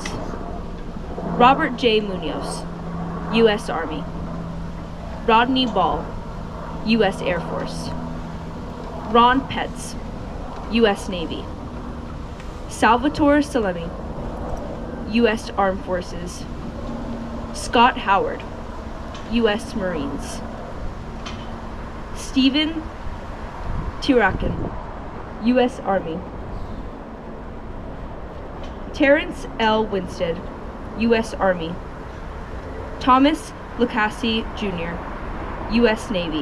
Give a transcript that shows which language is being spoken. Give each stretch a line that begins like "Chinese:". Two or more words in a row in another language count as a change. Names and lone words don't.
English: Robert J. Munoz, U.S. Army. Rodney Ball, U.S. Air Force. Ron Petz, U.S. Navy. Salvatore Salemi, U.S. Armed Forces. Scott Howard, U.S. Marines. Stephen Tirakin, U.S. Army. Terrence L. Winstead, U.S. Army. Thomas Lucassi, Jr., U.S. Navy.